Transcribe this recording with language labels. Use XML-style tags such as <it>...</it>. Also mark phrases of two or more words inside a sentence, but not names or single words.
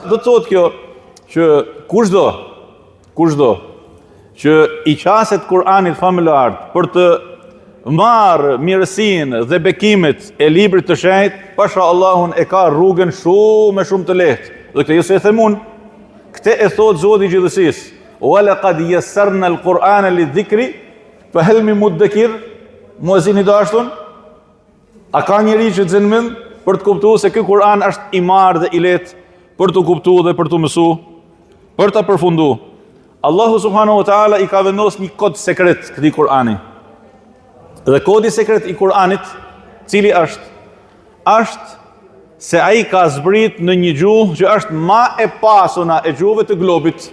<sq>Do të thotë kjo që kushdo që i qaset Kur'anit familjar për të marë mirësinë dhe bekimet e librit të shenjtë, pasha Allahun e ka rrugën shumë të lehtë. Dhe këtë jo se e themun, këtë e thot Zoti i gjithësisë.</sq> <ar>ولقد يسرنا القرآن للذكر فهل من مدكر?</ar> <sq>Muezini dashtun, a ka njeri që të zënmend për të kuptuar se ky Kur'an është i marrë dhe i lehtë për të kuptuar dhe për të mësuar, për ta përfunduar. Allahu</sq> <ar>سبحانه وتعالى</ar> <sq>i ka vendosur një kod sekret këtij Kur'ani. Dhe kodi sekret i Kur'anit, cili është se ai ka zbrit në një gjuhë që është ma e pasuna e gjuhëve të globit.</sq>